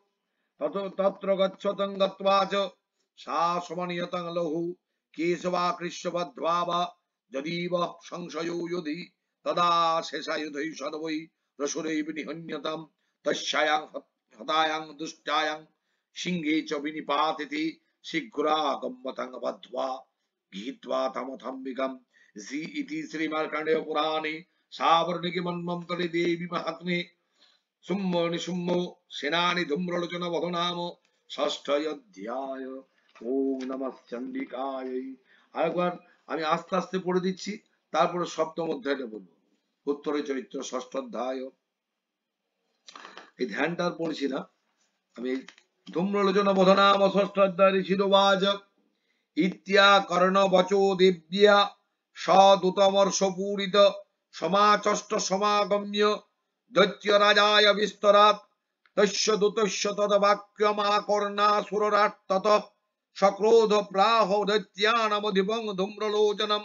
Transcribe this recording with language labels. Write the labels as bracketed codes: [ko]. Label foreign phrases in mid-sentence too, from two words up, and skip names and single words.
[sa] তত্র গচ্ছতং গত্বা চ সা সমনিয়তং লহু কেশবা কৃষ্ণবদ্ধ্বা বা যদিব সংশয়ো যুধি তদা শেষায়ুধৈ সর্বৈ রসুরৈব নিহন্যতম তস্যাং হতায়াং দুষ্টায়াং সিংহে চ বিনিপাতিতি শীঘ্রাগম্যতং বদ্ধ্বা গীত্বা তমথম্বিকম। ইতি শ্রীমার্কণ্ডেয় পুরাণে সাবর্ণিকে মন্বন্তরে দেবী মাহাত্ম্যে শুম্ভ নিশুম্ভ সেনানি ধূম্রলোচন বধ নাম ষষ্ঠ অধ্যায়। ওম নমঃ চণ্ডিকায়। [bn] আরেকবার আমি আস্তে আস্তে পড়ে দিচ্ছি, তারপরে সপ্তম অধ্যায়টা বলবো। উত্তর চরিত্র ষষ্ঠ অধ্যায়। এই ধ্যানটা আর পড়ছি না আমি। [sa] ধূম্রলোচন বধ নাম ষষ্ঠ অধ্যায়। ঋষিরুবাচ ইত্যা কর্ণ বচো দেব্যা সদূতমর্ষ পূরিত সমাচষ্ট সমাগম্য দৈত্য রাজায় বিস্তরাৎ তস্য দূতস্য তদবাক্যমাকর্ণাসুরাৎ তত সক্রোধ প্রাহ দৈত্যানামধিপং ধূম্রলোচনম।